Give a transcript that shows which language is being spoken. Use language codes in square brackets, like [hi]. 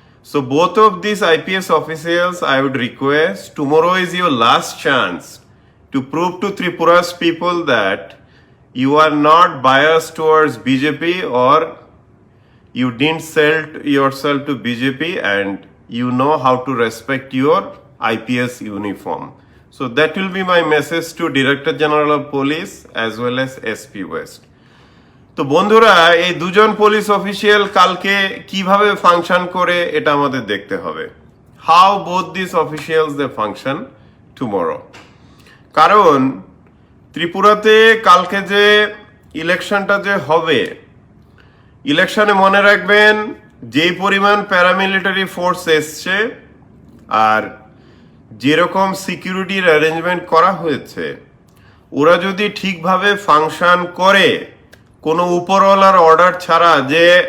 [en] So both of these IPS officials, I would request, tomorrow is your last chance to prove to Tripura's people that you are not biased towards BJP or you didn't sell yourself to BJP and you know how to respect your IPS uniform. So that will be my message to Director General of Police as well as SP West. [bn] তো বন্ধুরা, এই 2জন police official কালকে কিভাবে function করে এটা আমাদের দেখতে হবে। [en] How both these officials they function tomorrow. [bn] কারণ ত্রিপুরাতে কালকে যে ইলেকশনটা যে হবে, ইলেকশনে মনে রাখবেন যেই পরিমাণ প্যারামিলিটারি ফোর্স এসছে আর যেরকম সিকিউরিটির অ্যারেঞ্জমেন্ট করা হয়েছে, ওরা যদি ঠিকভাবে ফাংশন করে, কোনো উপরওয়ালার অর্ডার ছাড়া, যে